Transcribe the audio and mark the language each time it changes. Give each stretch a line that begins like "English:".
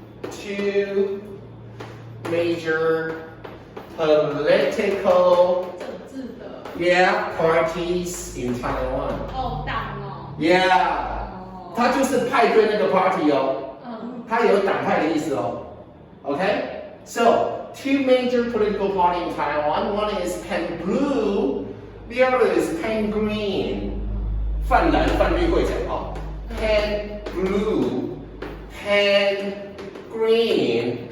English: Two major political parties in Taiwan.
Chinese: 哦，党哦。 Yeah. 它就是派对那个 party 哦。它有党派的意思哦。Okay?
English: So, two major political parties in Taiwan. One is Pen Blue, the other is Pen Green.
Chinese: 泛蓝泛绿会讲哦。Pen Blue, Pen Green.